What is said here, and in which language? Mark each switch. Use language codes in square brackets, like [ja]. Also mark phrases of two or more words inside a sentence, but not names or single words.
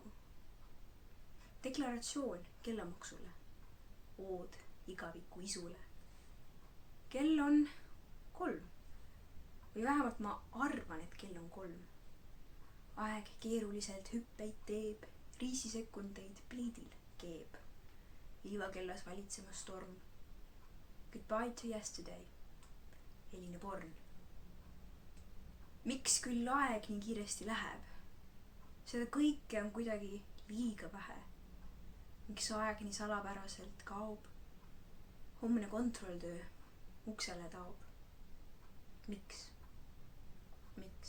[et] Deklaratsioon kellamaksule, ood igaviku isule. Kell on 3 või vähemalt ma arvan, et kell on 3. Aeg keeruliselt hüppeid teeb, riisisekundeid pliidil keeb. Liivakellas valitsemas storm. [en] Goodbye to yesterday. [et] Eline Born. Miks küll aeg nii kiiresti läheb? Seda kõike on kuidagi liiga vähe. Miks aeg nii salapäraselt kaob? Homne kontrolltöö uksele taob. Miks? Miks?